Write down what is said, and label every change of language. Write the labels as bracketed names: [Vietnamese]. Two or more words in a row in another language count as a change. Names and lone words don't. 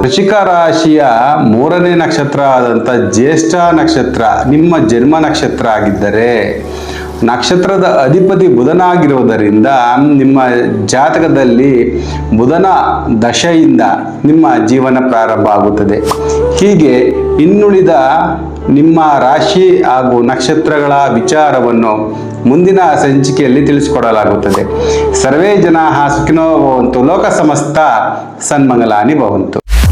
[Kannada] ವೃಶ್ಚಿಕ ರಾಶಿಯ 3ನೇ ನಕ್ಷತ್ರ ಆದಂಥ ಜ್ಯೇಷ್ಠ ನಕ್ಷತ್ರ ನಿಮ್ಮ ಜನ್ಮ ನಕ್ಷತ್ರ ಆಗಿದ್ದರೆ ನಕ್ಷತ್ರದ ಅಧಿಪತಿ ಬುಧನಾಗಿರುವುದರಿಂದ ನಿಮ್ಮ ಜಾತಕದಲ್ಲಿ ಬುಧನ ದಶೆಯಿಂದ ನಿಮ್ಮ ಜೀವನ ಪ್ರಾರಂಭ ಆಗುತ್ತದೆ. ಹೀಗೆ ಇನ್ನುಳಿದ ನಿಮ್ಮ ರಾಶಿ ಹಾಗೂ ನಕ್ಷತ್ರಗಳ ವಿಚಾರವನ್ನು ಮುಂದಿನ ಸಂಚಿಕೆಯಲ್ಲಿ ತಿಳಿಸಿಕೊಡಲಾಗುತ್ತದೆ. [Sanskrit] ಸರ್ವೇ ಜನಾಃ ಸುಖಿನೋ ಭವಂತು. ಲೋಕ ಸಮಸ್ತ ಸನ್ಮಂಗಲಾನಿ ಭವಂತು.